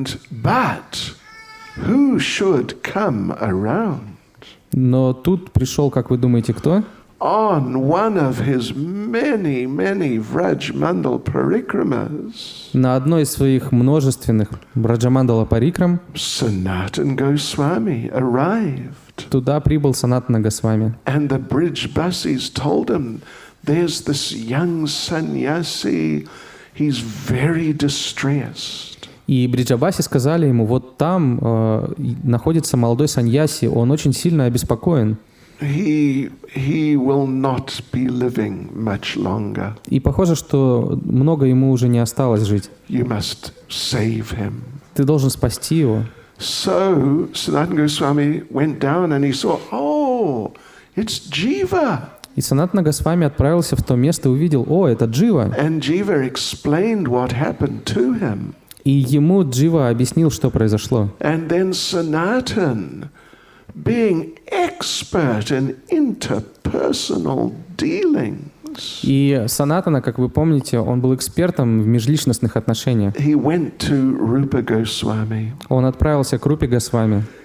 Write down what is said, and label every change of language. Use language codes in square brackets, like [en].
[en] But who should come around? [ru] Но тут пришел, как вы думаете, кто? [en] On one of his many Vraj Mandal parikramas. [ru] На одной из своих множественных Враджамандала парикрам [en] Sanatan Goswami arrived. [ru] Туда прибыл Санатана Госвами. [en] And the Brijbasis told him, there's this young sannyasi, he's very distressed. [ru] И бриджабаси сказали ему, вот там находится молодой саньяси, он очень сильно обеспокоен. [en] he will not be living much longer. [ru] И похоже, что много ему уже не осталось жить. [en] You must save him. [ru] Ты должен спасти его. [en] So Sanatana Goswami went down and he saw, oh, it's Jiva. [ru] И Санатана Госвами отправился в то место и увидел, о, это Джива. [en] And Jiva explained what happened to him. [ru] И ему Джива объяснил, что произошло. [en] And then Sanatan, being expert in interpersonal dealings, [ru] И Санатана, как вы помните, он был экспертом в межличностных отношениях. [en] he went to Rupa Goswami. [ru] Он отправился к Рупе Госвами.